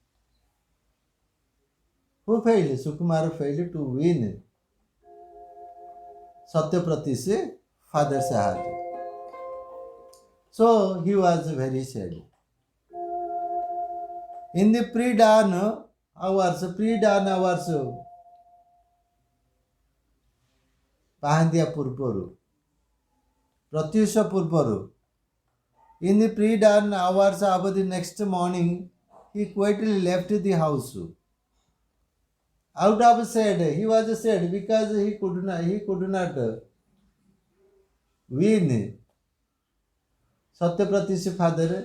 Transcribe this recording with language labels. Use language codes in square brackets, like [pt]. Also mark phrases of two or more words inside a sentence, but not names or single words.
[en] Who failed? Sukumar failed to win Satyapriti's father's heart. So he was very sad. In the pre-dawn hours, [or] ପାହାନ୍ତିଆ ପୂର୍ବରୁ, ପ୍ରତ୍ୟୁଷ ପୂର୍ବରୁ, [en] in the pre-dawn hours of the next morning, he quietly left the house. Out of sad, he was sad because he could not win Satyaprati's father.